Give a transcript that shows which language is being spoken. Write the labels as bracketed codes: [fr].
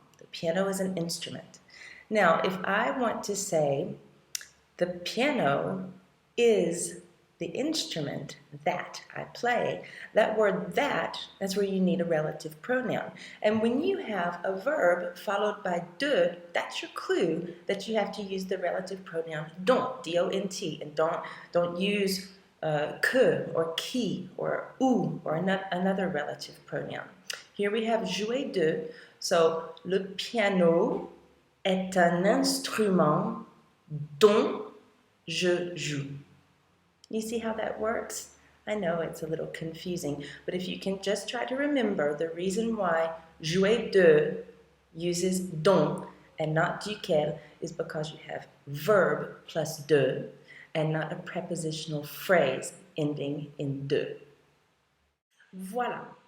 [en] The piano is an instrument. Now, if I want to say the piano is the instrument that I play, that word that's where you need a relative pronoun. And when you have a verb followed by de, that's your clue that you have to use the relative pronoun dont, D-O-N-T, and don't use que or qui or ou or another relative pronoun. Here we have [fr] jouer de, so le piano est un instrument dont je joue. [en] You see how that works? I know it's a little confusing, but if you can just try to remember the reason why jouer de uses dont and not duquel is because you have verb plus de and not a prepositional phrase ending in de. Voilà.